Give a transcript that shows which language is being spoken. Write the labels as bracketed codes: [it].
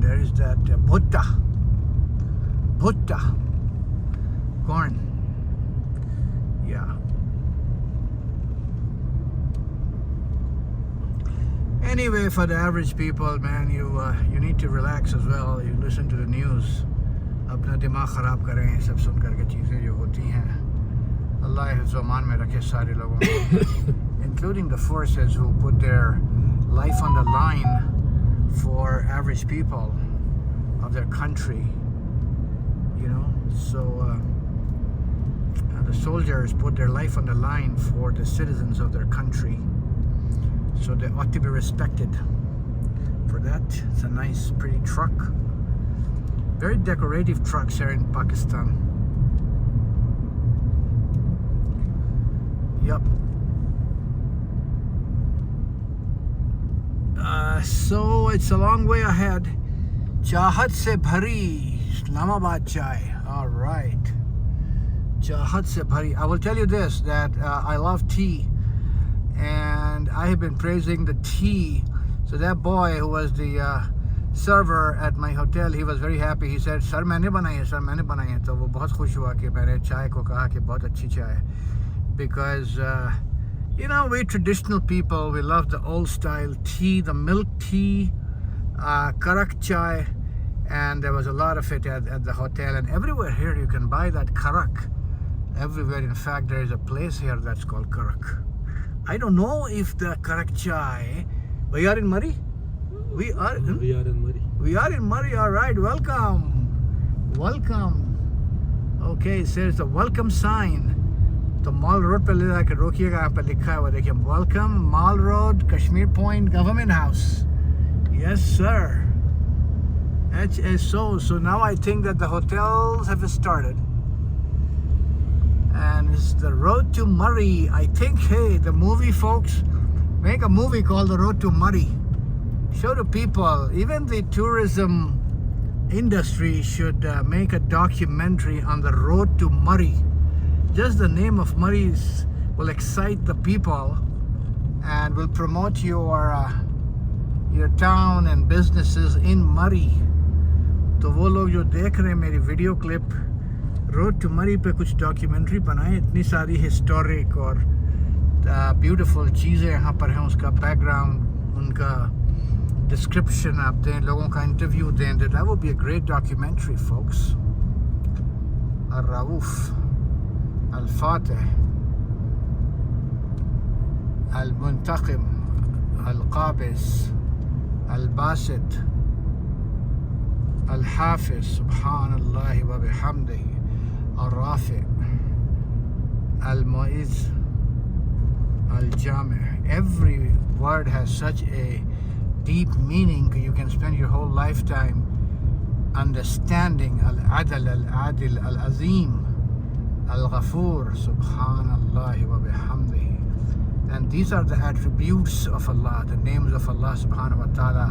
[en] There is that bhutta corn. Yeah. Anyway, for the average people, man, you need to relax as well. You listen to the news. [ur] اپنا دماغ خراب کریں یہ سب سن کر کے چیزیں جو ہوتی ہیں. اللہ حفظ و امان میں رکھے سارے لوگوں کو, [en] including the forces who put their life on the line for average people of their country. So the soldiers put their life on the line for the citizens of their country. So they ought to be respected for that. It's a nice, pretty truck. Very decorative trucks here in Pakistan. Yep. So it's a long way ahead. [ur] Chahat se bhari [en] Islamabad chai. All right. [ur] چاہت سے بھری. [en] I will tell you this, that I love tea and I have been praising the tea. So that boy who was the server at my hotel, he was very happy. He said, sir [ur] میں نے بنائی ہے, سر میں نے بنائی ہے. تو وہ بہت خوش ہوا کہ میں نے چائے کو کہا کہ بہت اچھی چائے. [en] Because you know, we traditional people, we love the old style tea, the milk tea, karak chai, and there was a lot of it at the hotel, and everywhere here you can buy that karak. Everywhere, in fact, there is a place here that's called karak. I don't know if the karak chai. We are in Murray? We are in Murray. We are in Murray, all right. Welcome. Welcome. Okay, it says the welcome sign. [ur] تو مال road پہ لے جا کے روکیے گا, یہاں پہ لکھا ہے وہ دیکھیے, welcome mall road Kashmir point government house. [en] Yes sir. HSO. So now I think that the hotels have started. And it's the Road to Murray. I think, hey, the movie folks, make a movie called The Road to Murray. Show the people, even the tourism industry should make a documentary on the Road to Murray. Just the name of Murray will excite the people and will promote your town and businesses in Murray. [ur] تو وہ لوگ جو دیکھ رہے ہیں میری video clip, road to مری پہ کچھ ڈاکیومنٹری بنائیں. اتنی ساری ہسٹورک اور بیوٹیفل چیزیں یہاں پر ہیں, اس کا بیک گراؤنڈ, ان کا ڈسکرپشن آپ دیں, لوگوں کا انٹرویو دیں. [en] That would be a great documentary, folks. [ar] الرؤوف, الفاتح, المنتقم, القابض, الباسط, الحافظ, سبحان اللہ و بحمدہ, الرافع, المعز, الجامع. [en] Every word has such a deep meaning. You can spend your whole lifetime understanding. [ar] Al-Adl, Al-Adil, Al-Azim, Al-Ghafoor, Subhanallah wa bihamdihi. [en] And these are the attributes of Allah, the names of Allah subhanahu wa ta'ala.